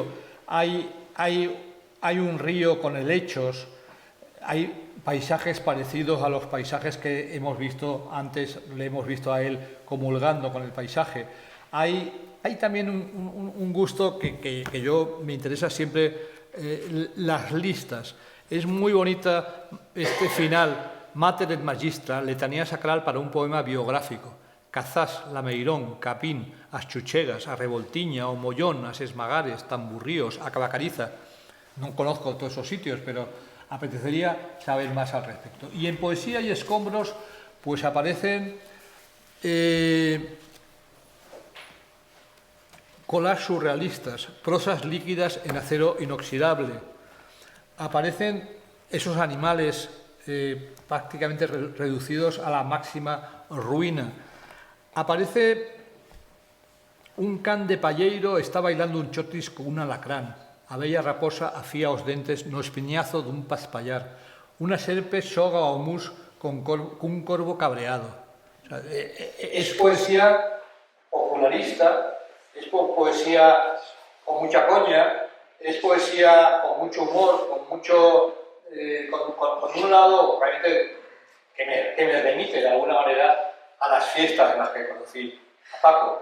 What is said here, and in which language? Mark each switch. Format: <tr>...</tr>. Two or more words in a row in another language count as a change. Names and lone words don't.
<es>Hay un río con helechos, hay paisajes parecidos a los paisajes que hemos visto antes, le hemos visto a él comulgando con el paisaje. Hay también un gusto que yo me interesa siempre, las listas. Es muy bonita este final, Mater et Magistra, letanía sacral para un poema biográfico.</es> <gl>Cazás, Lameirón, Capín, as Chuchegas, a Revoltiña, o Mollón, as Esmagares, Tamburríos, a Cabacariza.</gl> <es>No conozco todos esos sitios, pero apetecería saber más al respecto. Y en Poesía y Escombros, pues aparecen collages surrealistas, prosas líquidas en acero inoxidable. Aparecen esos animales prácticamente reducidos a la máxima ruina. Aparece un</es> <gl>can de palleiro,</gl> <es>está bailando un chotis con un alacrán.</es> <gl>A bella raposa afía os dentes no espiñazo dun paspallar. Una serpe xoga ao mus cun corvo cabreado.</gl> <es>O sea, es poesía popularista, es poesía con mucha coña, es poesía con mucho humor, con un lado realmente que me remite de alguna manera a las fiestas en las que conocí a Paco.</es>